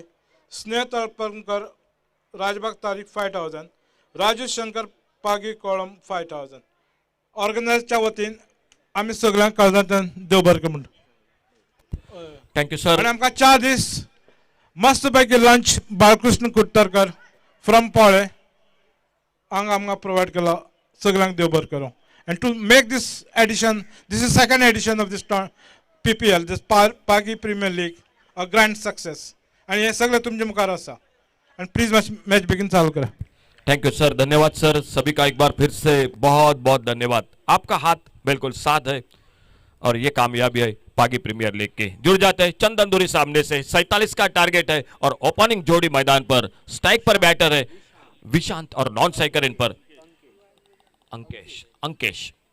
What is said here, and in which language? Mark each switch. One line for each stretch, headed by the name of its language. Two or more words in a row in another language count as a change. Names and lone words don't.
English: Sneh Talpankar Rajbag Tariq 5,000.
Konkani: Rajesh Shankar Pagi column 5,000. Organized वतीन आम्ही सगळ्यांक काळजांतल्यान देव बरें म्हणटा.
English: thank you sir.
Konkani: आणि आमकां 4 दीस मस्त पैकी लंच बाळकृष्ण कुट्टरकर फ्रॉम पोळे हांगा आमकां प्रोवाइड केलो. सगळ्यांक देव बरें करूं.
English: And to make this edition, this is second edition of this PPL, this Pagi Premier League, a grand success.
Konkani: आणि हे सगळे तुमचे मुखार आसा.
English: And please match begin
Konkani: चालू करा.
English: thank you sir.
Konkani: धन्यवाद सर.
Hindi: सभी का एक बार फिर से बहुत बहुत धन्यवाद. आपका हाथ बिल्कुल साथ है और ये कामयाबी है पागी प्रीमियर लीग की. जुड़ जाते हैं चंदन दूरी सामने से. 47 का टारगेट है और ओपनिंग जोड़ी मैदान पर. स्ट्राइक पर बैटर है विशांत और
English: non striker
Hindi: इन पर अंकेश.